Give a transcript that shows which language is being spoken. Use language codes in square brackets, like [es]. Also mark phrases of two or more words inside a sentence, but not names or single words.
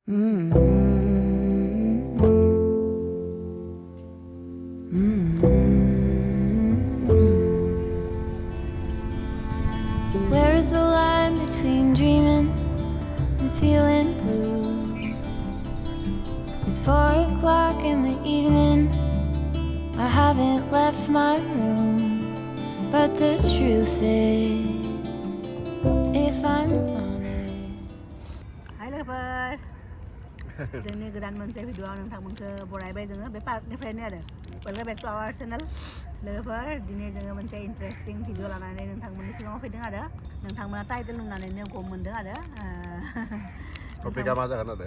[en] Where is the line between dreaming and feeling blue? It's 4 o'clock in the evening. I haven't left my room, but the truth is, if I'm honest. Hai lover, [brx] जोंनि गोदान मोनसे भिडिअ नोंथांमोनखौ बरायबाय जोङो बे पार्कनिफ्रायनो आरो [en] welcome back to our channel [brx] लोगोफोर दिनै जोङो मोनसे [en] interesting video [brx] लानानै नोंथांमोननि सिगाङाव फैदों आरो नोंथांमोना टाइटेल नुनानैनो गम मोनदों आरो टपिकआ मा जागोन आरो